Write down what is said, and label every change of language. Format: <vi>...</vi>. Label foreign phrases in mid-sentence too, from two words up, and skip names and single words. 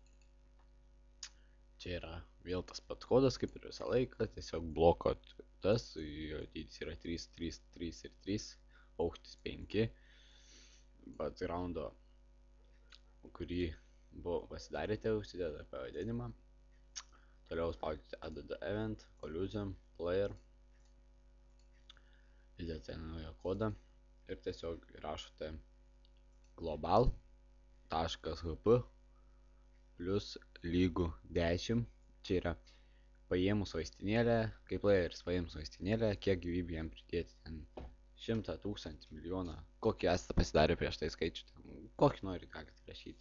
<lt>Čia yra vėl tas pats kodas kaip ir visą laiką, tiesiog bloko tas, jo dydis yra 3, 3, 3 ir 3, aukštis 5, backgroundo, kurį pasidarėte, užsidedate pavadinimą, toliau spaudžiate</lt> <en>add event, collision, player,</en> <lt>įdedate naują kodą ir tiesiog rašote global.hp plus lygų 10, čia yra paėmus vaistinėlę, kaip playeris paėmus vaistinėlę, kiek gyvybių jam pridėti, ten 100, 1000, milijoną, kokį esate pasidarę prieš tai skaičių, kokį norit galite rašyti.</lt>